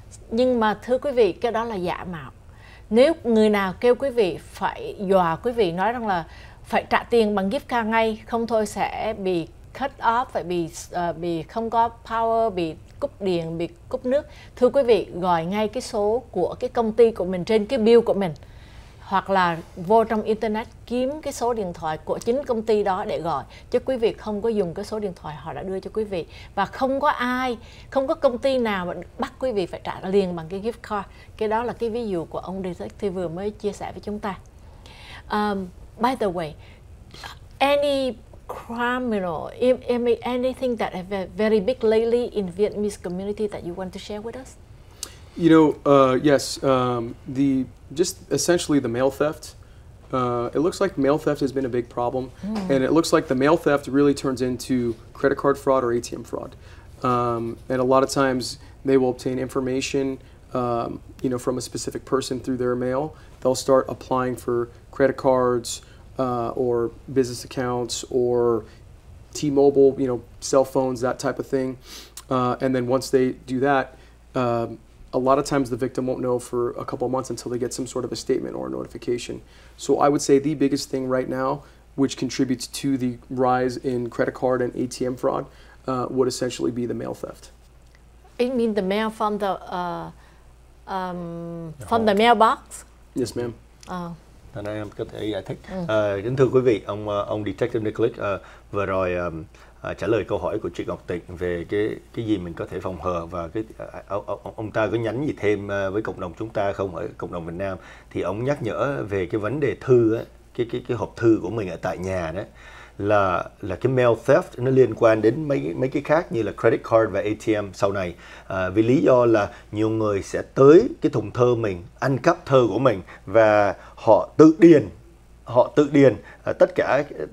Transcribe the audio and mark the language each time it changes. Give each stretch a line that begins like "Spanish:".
Vietnamese: Nhưng mà thưa quý vị, cái đó là giả mạo. Nếu người nào kêu quý vị phải dọa quý vị nói rằng là phải trả tiền bằng gift card ngay, không thôi sẽ bị
English: cut off,
Vietnamese: phải bị không có power, bị cúp điện, bị cúp nước, thưa quý vị, gọi ngay cái số của cái công ty của mình trên cái bill của mình, hoặc là vô trong internet kiếm cái số điện thoại của chính công ty đó để gọi, chứ quý vị không có dùng cái số điện thoại họ đã đưa cho quý vị. Và không có công ty nào mà bắt quý vị phải trả liền bằng cái gift card. Cái đó là cái ví dụ của ông Detective vừa mới chia sẻ với chúng ta.
English: By the way, any criminal, anything that have very big lately in Vietnamese community that you want to share with us? You know, yes, just essentially the mail theft. It looks like mail theft has been a big problem, and it looks like the mail theft really turns into credit card fraud or ATM fraud. And a lot of times they will obtain information, you know, from a specific person through their mail. They'll start applying for credit cards or business accounts or T-Mobile, you know, cell phones, that type of thing. And then once they do that, a lot of times the victim won't know for a couple of months until they get some sort of a statement or a notification. So I would say the biggest thing right now, which contributes to the rise in credit card and ATM fraud, would essentially be the mail theft. You mean the mail from the mailbox? Yes, ma'am.
Vietnamese: Thành em có thể giải thích. Kính thưa quý vị, ông Detective Nicholas vừa rồi trả lời câu hỏi của chị Ngọc Tịnh về cái gì mình có thể phòng hờ, và ông ta có nhắn gì thêm với cộng đồng chúng ta không, ở cộng đồng Việt Nam, thì ông nhắc nhở về cái vấn đề thư á, cái hộp thư của mình ở tại nhà đó, là cái mail theft nó liên quan đến mấy cái khác như là credit card và ATM sau này, vì lý do là nhiều người sẽ tới cái thùng thơ mình, ăn cắp thơ của mình và họ tự điền tất cả